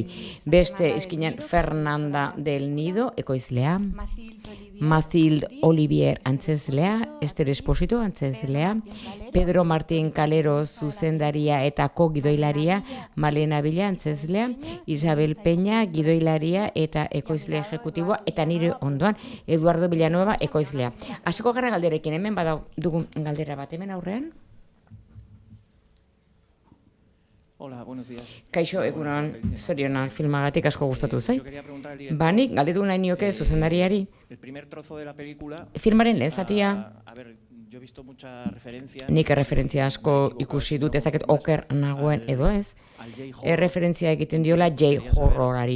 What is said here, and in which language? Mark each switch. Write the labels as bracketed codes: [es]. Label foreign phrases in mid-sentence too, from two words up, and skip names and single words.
[eu] Beste izkinen Fernanda del Nido, ekoizlea, Mathilde Olivier antzezlea, Ester Esposito antzezlea, Pedro Martín Calero zuzendaria eta gidoilaria, Malena Villa antzezlea, Isabel Peña gidoilaria eta ekoizle ejekutiboa, eta nire ondoan Eduardo Villanueva ekoizlea. Hasiko gara galderekin, hemen dugun galdera bat, hemen aurrean? [es] Hola, buenos días. [eu] Kaixo, egunon, zorionak filmagatik asko gustatu zait. Banik, galdetu nahi nioke zuzendariari. Filmaren lehen zatia, nik erreferentzia asko ikusi dut, ezaket oker nagoen edo ez, erreferentzia egiten diola J-horrorari.